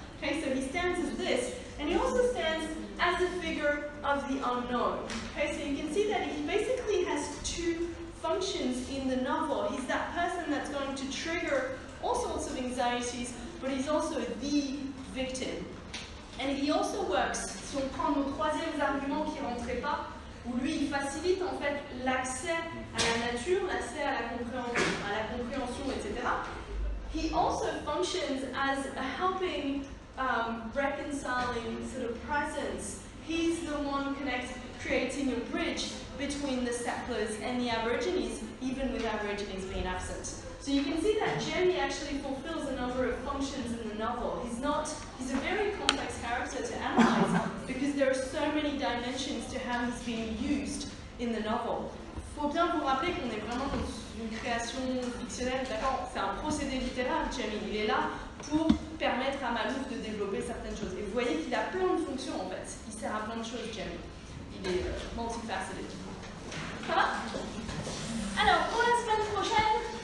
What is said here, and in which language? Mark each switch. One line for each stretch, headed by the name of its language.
English: Okay, so he stands as this, and he also stands as a figure of the unknown. Okay, so you can see that he basically has two functions in the novel. He's that person that's going to trigger all sorts of anxieties, but he's also the victim. And he also works,
French: si on prend nos troisièmes arguments qui ne rentraient pas, où lui il facilite en fait l'accès à la nature, l'accès à la compréhension, etc.
English: He also functions as a helping, reconciling sort of presence. He's the one creating a bridge between the settlers and the Aborigines, even with Aborigines being absent. So you can see that Jemmy actually fulfills a number of functions in the novel. He's a very complex character to analyze because there are so many dimensions to how he's being used in the novel.
French: Faut bien vous rappeler qu'on est vraiment dans une création fictionnelle, d'accord? C'est un procédé littéraire, Jemmy. Il est là pour permettre à Malouf de développer certaines choses. Et vous voyez qu'il a plein de fonctions en fait. Il sert à plein de choses, Jemmy. Il est multifaceted. Ça va? Alors, pour la semaine prochaine,